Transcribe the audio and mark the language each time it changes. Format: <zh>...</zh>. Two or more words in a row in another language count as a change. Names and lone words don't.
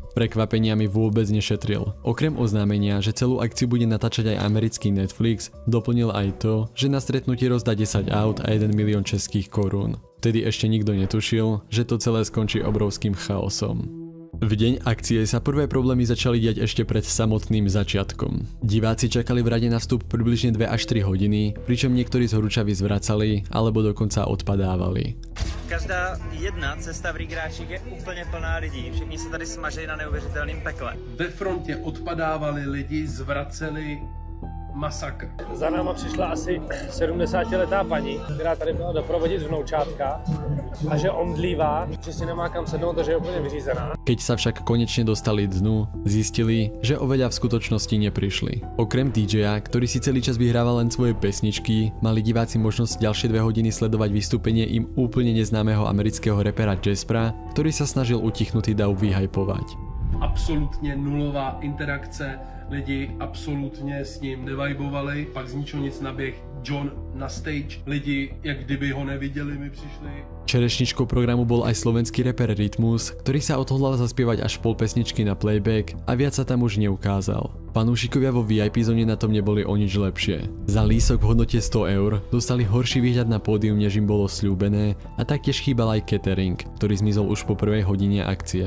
<sk>Prekvapeniami vôbec nešetril. Okrem oznámenia, že celú akciu bude natáčať aj americký Netflix, doplnil aj to, že na stretnutí rozdá 10 aut a 1 milión českých korún. Vtedy ešte nikto netušil, že to celé skončí obrovským chaosom. V deň akcie sa prvé problémy začali diať ešte pred samotným začiatkom. Diváci čakali v rade na vstup približne 2 až 3 hodiny, pričom niektorí z horúčavy zvracali alebo dokonca odpadávali.</sk> <cs>Každá jedna cesta v Rigráčích je úplně plná lidí. Všichni se tady smažejí na neuvěřitelným pekle. Ve frontě odpadávali lidi, zvraceli, masakr. Za náma přišla asi 70letá paní, která tady měla doprovodit vnoučátka a že omdlívá, že si nemá kam sednout, takže je úplně vyřízená.</cs> <sk>Keď sa však konečne dostali dnu, zistili, že oveľa v skutočnosti neprišli. Okrem DJ-a, ktorý si celý čas vyhrával len svoje pesničky, mali diváci možnosť ďalšie 2 hodiny sledovať vystúpenie im úplne neznámeho amerického rapera Jaspera, ktorý sa snažil utichnutý dav vyhypovať. Absolutně nulová interakce, lidi absolutně s ním nevibovali, pak z ničeho nic naběh John na stage, lidi jak kdyby ho neviděli, mi přišli. Čerešničkou programu bol aj slovenský rapper Rytmus, ktorý sa odhodlal zaspievať až pol pesničky na playback a viac sa tam už neukázal. Fanúšikovia vo VIP zóne na tom neboli o nič lepšie. Za lísok v hodnote 100 eur dostali horší výhľad na pódium, než im bolo sľúbené a taktiež chýbal aj catering, ktorý zmizol už po prvej hodine akcie.</sk>